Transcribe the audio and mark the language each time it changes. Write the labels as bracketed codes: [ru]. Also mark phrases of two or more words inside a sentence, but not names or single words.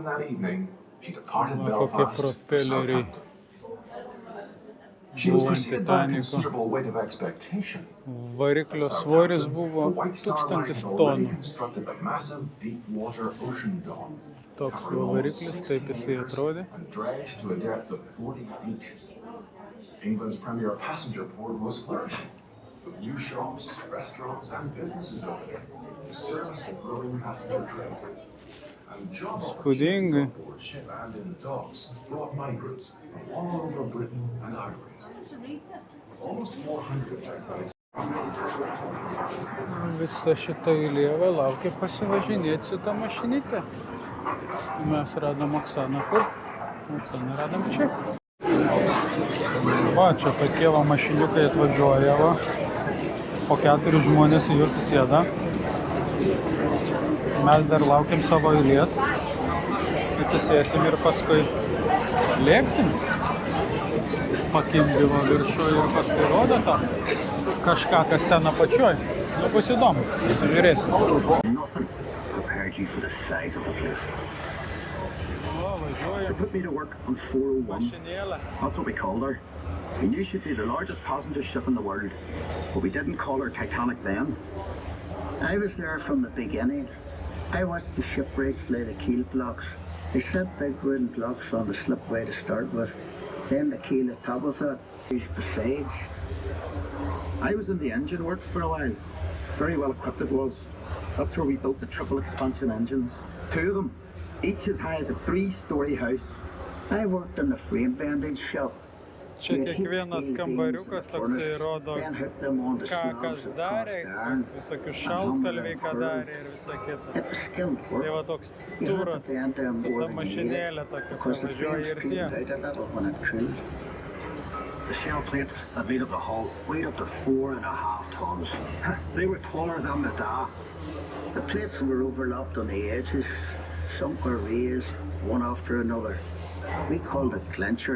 [en] that evening, she departed Belfast, [lt] propelleriai [en] Southampton. She was [lt] buvo ant [en] preceded by a [lt] Titaniko. [en] considerable weight of expectation. [lt] Variklio svoris buvo [en] The White Star Line [lt] 1000 [en] had already [lt] tonų. [en] constructed the massive deep-water ocean dome. [lt] Toks buvo variklis, taip jisai atrodė. [en] And dredged to a depth of 40 feet. England's premier passenger port was flourishing, with new shops, restaurants, and businesses opening to service the growing passenger trade. And job [lt] Įspūdingai. [en] opportunities on board ship and in docks brought migrants from all over Britain and Ireland. Almost 400 Titanics. [lt] Visa šita eilė laukia pasivažinėti su ta mašinyte. Mes radom Oksaną kur? Oksaną radom čia. Va, čia tokie va mašiniukai atvažiuoja, va. Po 4 žmonės į juos įsėda. Mes dar laukiam savo eilės. Atsisėsim ir paskui lėksim. pakimbimo viršuje ir paskui rodo tą kažką, kas ten apačioj. Nu, bus įdomu, įsižiūrėsim. [en] Nothing prepared you for the size of the place. [lt] O, [en] They [lt] važiuojam. [en] put me to work on 401. [lt] Mašinėlę. [en] That's what we called her. We knew she'd be the largest passenger ship in the world, but we didn't call her Titanic then. I was there from the beginning. I watched the shipwrights lay the keel blocks. They set big wooden blocks on the slipway to start with, then the keel at top of it, besides. I was in the engine works for a while. Very well equipped it was. That's where we built the triple expansion engines. 2 of them, each as high as a 3-story house. I worked in the frame bending shop. [lt] Čia kiekvienas kambariukas toksai rodo, ką kas darė, visokius šaltkalviai, ką darė ir visa kita. Tai va toks turas su ta mašinėlė tokia, važiuoja ir tie. [en] The shell plates that made up the hull weighed up to 4.5 tons. They were taller than the da. The plates were overlapped on the edges. Some were raised, one after another. We called it clincher.